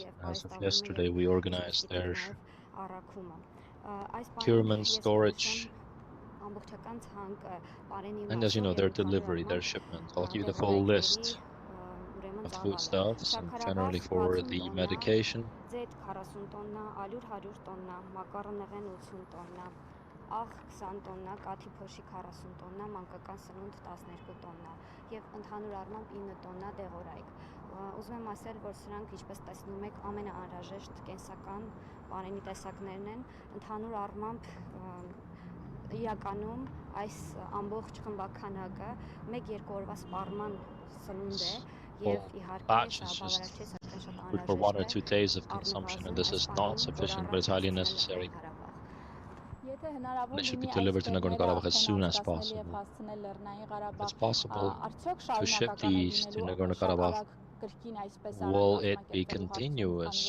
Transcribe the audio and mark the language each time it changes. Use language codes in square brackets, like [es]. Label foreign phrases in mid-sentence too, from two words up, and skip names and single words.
[en] As of yesterday, we organized their procurement, storage, and as you know, their delivery, their shipment. I'll give you the full list of foodstuffs and generally for the medication. [hy] Աղ 20 տոննա, կաթի փոշի 40 տոննա, մանկական սնունդ 12 տոննա եւ ընդհանուր առմամբ 9 տոննա դեղորայք։ Ուզում եմ ասել, որ սրանք, ինչպես տեսնում եք, ամենաանհրաժեշտ կենսական պարենի տեսակներն են։ Ընդհանուր առմամբ իրականում այս ամբողջ խմբականակը 1-2 օրվա սպառման սնունդ է եւ իհարկե սա բավարար չէ, սակայն շատ [en] good for 1 or 2 days of consumption, and this is not sufficient, but it's highly necessary. And it should be delivered to Nagorno-Karabakh as soon as possible. If it's possible to ship these to Nagorno-Karabakh, will it be continuous?